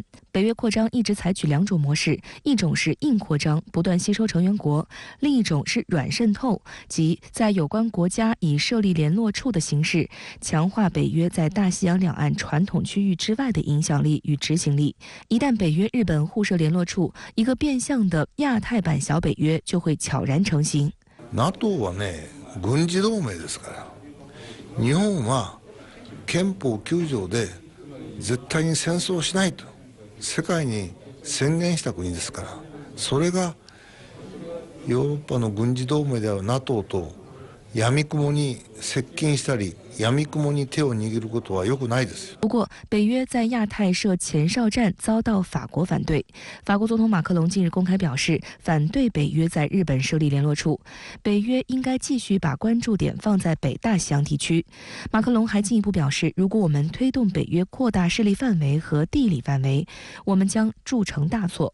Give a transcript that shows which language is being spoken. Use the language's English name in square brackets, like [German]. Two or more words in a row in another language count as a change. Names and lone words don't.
[Chinese] 北约扩张一直采取2种模式，一种是硬扩张，不断吸收成员国；另一种是软渗透，即在有关国家以设立联络处的形式，强化北约在大西洋两岸传统区域之外的影響力与执行力。一旦北约日本互设聯絡處，一個變相的亞太版小北約就會悄然成型。 [Japanese] NATO はね、軍事同盟ですから、日本は憲法9条で絶対に戦争をしないと世界に宣言した国ですから、それがヨーロッパの軍事同盟である NATO と闇雲に接近したり闇雲に手を握ることは良くないです。 [Chinese] 不过，北约在亚太设前哨站遭到法国反对。法国总统马克龙近日公开表示，反对北约在日本设立联络处。北约应该继续把关注点放在北大西洋地区。马克龙还进一步表示，如果我们推动北约扩大势力范围和地理范围，我们将铸成大错。